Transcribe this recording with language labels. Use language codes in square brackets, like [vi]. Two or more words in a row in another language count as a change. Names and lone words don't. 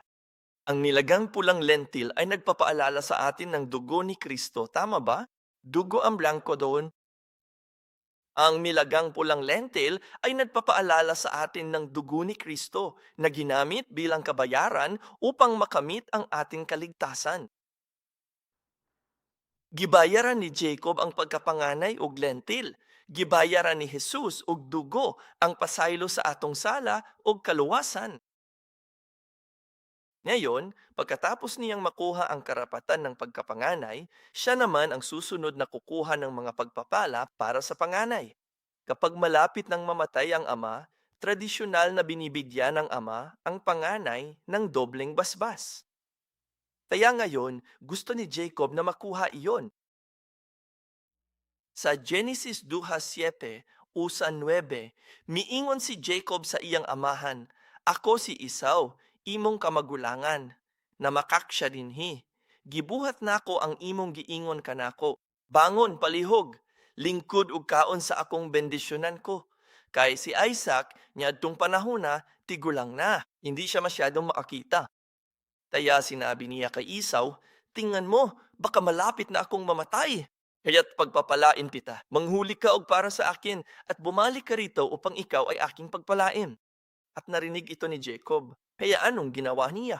[tl] Ang nilagang pulang lentil ay nagpapaalala sa atin ng dugo ni Kristo, tama ba? Dugo ang blanco doon. Ang nilagang pulang lentil ay nagpapaalala sa atin ng dugo ni Kristo na ginamit bilang kabayaran upang makamit ang ating kaligtasan. [ceb] Gibayaran ni Jacob ang pagkapanganay og lentil. Gibayaran ni Jesus og dugo ang pasaylo sa atong sala og kaluwasan. [tl] Ngayon, pagkatapos niyang makuha ang karapatan ng pagkapanganay, siya naman ang susunod na kukuha ng mga pagpapala para sa panganay. Kapag malapit nang mamatay ang ama, tradisyonal na binibigyan ng ama ang panganay ng dobleng basbas. Kaya ngayon, gusto ni Jacob na makuha iyon. [ceb] Sa Genesis 2:7 usa 9, miingon si Jacob sa iyang amahan, "Ako si Esau, imong kamagulangan, na makaksya dinhi. Gibuhat nako ang imong giingon kanako. Bangon palihog, lingkod ug kaon sa akong bendisyonan ko." Kay si Isaac, niadtong panahona, tigulang na, [tl] hindi siya masyadong makakita. Kaya sinabi niya kay Esau, "Tingnan mo, baka malapit na akong mamatay. Kaya't pagpapalain kita, manghuli ka og para sa akin at bumalik ka rito upang ikaw ay aking pagpalain." At narinig ito ni Jacob. Kaya anong ginawa niya?